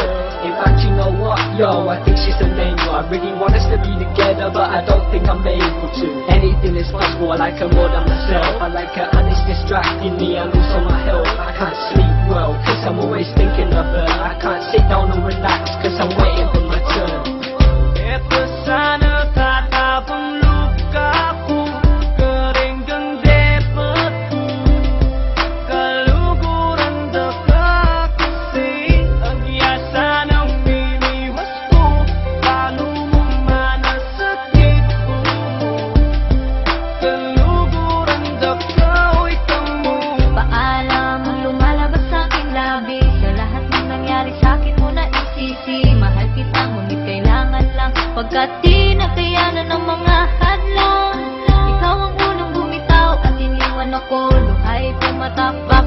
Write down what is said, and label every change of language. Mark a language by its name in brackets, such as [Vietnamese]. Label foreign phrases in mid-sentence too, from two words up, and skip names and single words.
[English] In fact, you know what, yo, I think she's an angel. I really want us to be together, but I don't think I'm able to. Anything is possible, I like her more than myself. I like her and it's distracting me and also my health. I can't sleep well, cause I'm always thinking of her. I can't sit down and relax, cause I'm waiting for my turn. [Pampanga] Eto sana tatapang luka ko, kering kang depat ko, kaluguran daka kasi agyasa ng mimiwas ko, paano mo manasakit ko, kaluguran daka o'y tamo. [Filipino] Paalam ang lumalabas sa aking labi, sa lahat ng nangyari sa'kin mo na isisi. Mahal kita ngunit kailangan lang, pagkat di nakayanan ng mga hadlang. Ikaw ang unang bumitaw at iniwan ako, luhay pumatak.